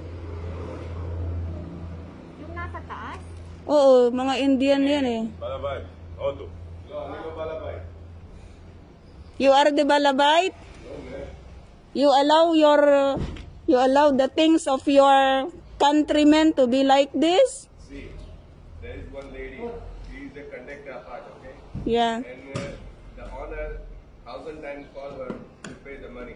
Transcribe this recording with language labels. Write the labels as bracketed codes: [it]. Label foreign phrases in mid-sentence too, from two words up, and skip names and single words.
[tl] Yung nasa taas? Oo, mga Indian yan eh. balabait, [he] הודו. לא, אני לא balabait. [en] You are the balabait? You allow the things of your countrymen to be like this? See, there is one lady. She is the conductor part, okay? Yeah. And the owner 1,000 times call her to pay the money.